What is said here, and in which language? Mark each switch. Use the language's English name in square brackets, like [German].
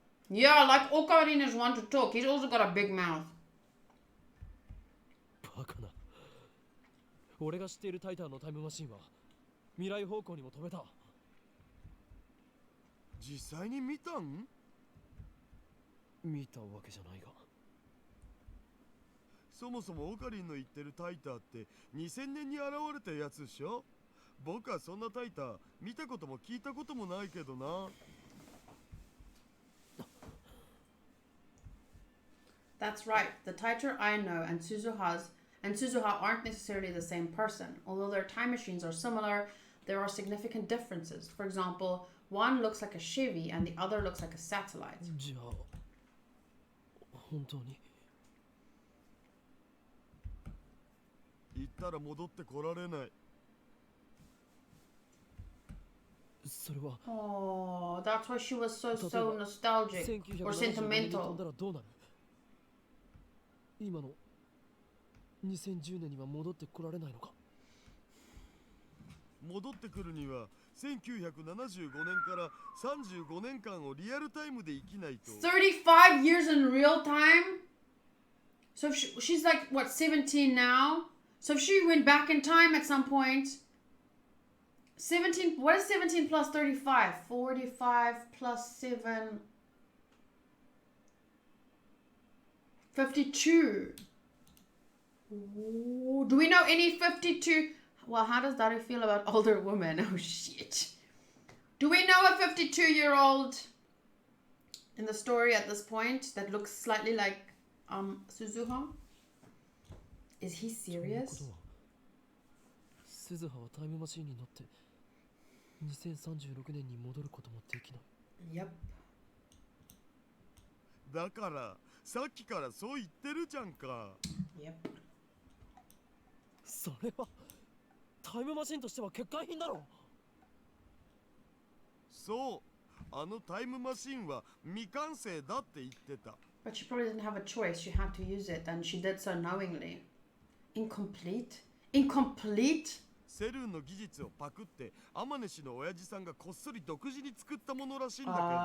[English] Yeah, like Ocarina is one to talk. He's also got a big mouth. [Japanese] バカな。俺が知っているタイターのタイムマシンは未来方向にも飛べた。実際に見たん？見たわけじゃないが。そもそもオカリンの言ってるタイターって2000年に現れたやつでしょ？僕はそんなタイター見たことも聞いたこともないけどな。 [English] That's right. The Taiter I know and Suzuha aren't necessarily the same person. Although their time machines are similar, there are significant differences. For example, one looks like a Chevy and the other looks like a satellite. [Japanese] じゃあ、本当に？行ったら戻ってこられない。それは。 [English] Oh, that's why she was so nostalgic or sentimental. [Japanese] 今の2010年には戻ってこられないのか？戻ってくるには1975年から35年間をリアルタイムで生きないと。 [English] 35 years in real time? So if she's like, what, 17 now? So if she went back in time at some point, 17, what is 17 plus 35? 45 plus 7. 52. Ooh, do we know any 52? Well, how does Daru feel about older women? Oh, shit. Do we know a 52-year-old in the story at this point that looks slightly like Suzuha? Is he serious? [Japanese] 鈴葉はタイムマシンに乗って2036年に戻ることもできない。 [English] Yep. [Japanese] だからさっきからそう言ってるじゃんか。 [English] Yep. [Japanese] それはタイムマシンとしては欠陥品だろ。そう、あのタイムマシンは未完成だって言ってた。 [English] But she probably didn't have a choice. She had to use it, and she did so knowingly. Incomplete? Incomplete? [Japanese] セルンの技術をパクってアマネ氏の親父さんがこっそり独自に作ったものらしいんだけど、